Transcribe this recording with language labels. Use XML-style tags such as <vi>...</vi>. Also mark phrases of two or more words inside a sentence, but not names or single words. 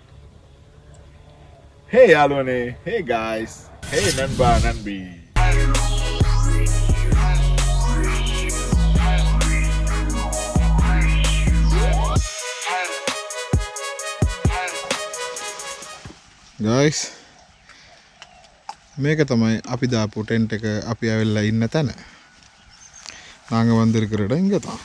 <en>Hey Alone, hey guys, hey</en> <ta>நண்பா நண்பி.</ta> <en>Guys,</en> <si>මේක තමයි අපි දාපු ටෙන්ට් එක අපි ආවෙලා ඉන්න තැන.</si> <ta>நாங்கள் வந்திருக்கிற இடம் இங்கே தான்.</ta>